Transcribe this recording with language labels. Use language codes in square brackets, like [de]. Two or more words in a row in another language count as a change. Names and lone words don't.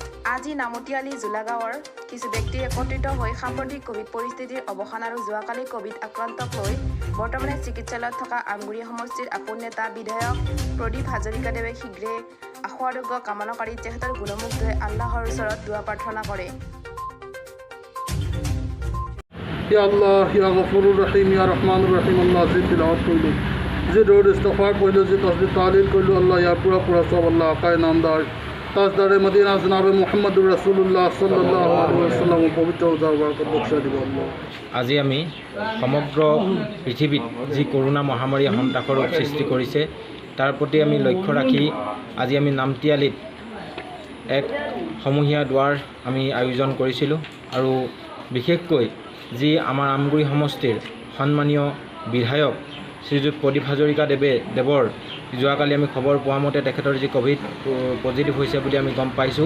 [as] আজি নামতিয়ালি জোলাগাঁৱৰ কিছু ব্যক্তি একত্ৰিত হৈ সাম্প্ৰতিক কোভিড পৰিস্থিতিৰ অৱসান আৰু যোৱাকালি কোভিড আক্ৰান্তক লৈ বৰ্তমানে চিকিৎসালয়ত থকা আমগুৰি সমষ্টিৰ আপোন নেতা বিধায়ক প্ৰদীপ হাজৰিকাদেৱে শীঘ্ৰে আশু আৰোগ্য কামনা কৰি তেখেতৰ গুণমুগ্ধই আল্লাহৰ ওচৰত দুৱা প্ৰাৰ্থনা কৰে। [ar] يا الله يا غفور الرحيم يا رحمن الرحيم [hi] अल्लाह जी तिलावत कइलु जी रोड इस्तगफार कइलु जी तस्बीह तालील कइलु अल्लाह या पूरा सब अल्लाह आका नामदार ताजदार मदीना जनाब [ar] محمد رسول الله صلى الله عليه وسلم [hi] पवित्र बरकत बख्शा দিব আল্লাহ। [as] আজি আমি সমগ্ৰ পৃথিৱীত যি কৰোনা মহামাৰীয়ে সন্ত্ৰাসৰ ৰূপ সৃষ্টি কৰিছে তাৰ প্ৰতি আমি লক্ষ্য ৰাখি আজি আমি নামতিয়ালিত এক সমূহীয়া দুৱাৰ আমি আয়োজন কৰিছিলোঁ আৰু বিশেষকৈ যি আমাৰ আমগুৰি সমষ্টিৰ সন্মানীয় বিধায়ক শ্ৰীযুত প্ৰদীপ হাজৰিকাদেৱৰ যোৱাকালি আমি খবৰ পোৱা মতে তেখেতৰ যি কোভিড পজিটিভ হৈছে বুলি আমি গম পাইছোঁ।